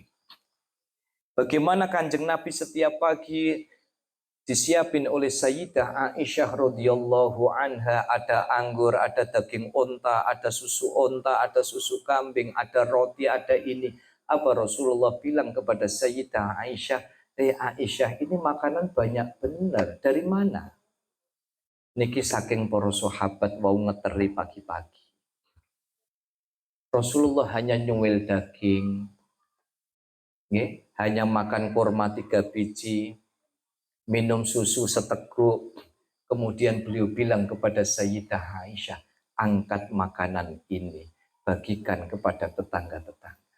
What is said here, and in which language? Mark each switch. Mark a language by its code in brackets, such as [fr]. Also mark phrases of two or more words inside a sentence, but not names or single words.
[id] Bagaimana Kanjeng Nabi setiap pagi disiapin oleh Sayyidah Aisyah [ar] رضي الله عنها, [id] ada anggur, ada daging onta, ada susu kambing, ada roti, ada ini. Apa Rasulullah bilang kepada Sayyidah Aisyah, Aisyah ini makanan banyak benar. Dari mana? [jv] Niki saking para sahabat wau ngeteri pagi-pagi. [id] Rasulullah hanya nyuwil daging, hanya makan kurma 3 biji, minum susu seteguk. Kemudian beliau bilang kepada Sayyidah Aisyah, angkat makanan ini, bagikan kepada tetangga-tetangga.